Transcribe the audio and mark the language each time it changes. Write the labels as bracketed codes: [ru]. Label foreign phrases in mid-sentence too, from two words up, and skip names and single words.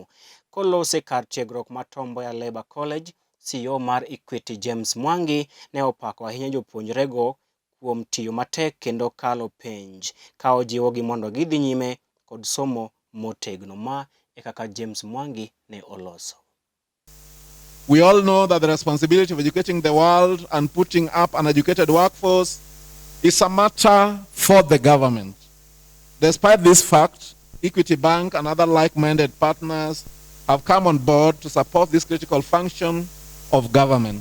[luo] Kolose kar tiegruok ma Mboya Labour College, CEO mar Equity James Mwangi ne opako ahinya jopuonjrego kuom tiyo matek kendo kalo penj, ka ojiwogi mondo gidhi nyime kod somo motegno. Ma e kaka James Mwangi ne oloso. [en] We all know that the responsibility of educating the world and putting up an educated workforce is a matter for the government. Despite this fact, Equity Bank and other like-minded partners have come on board to support this critical function of government.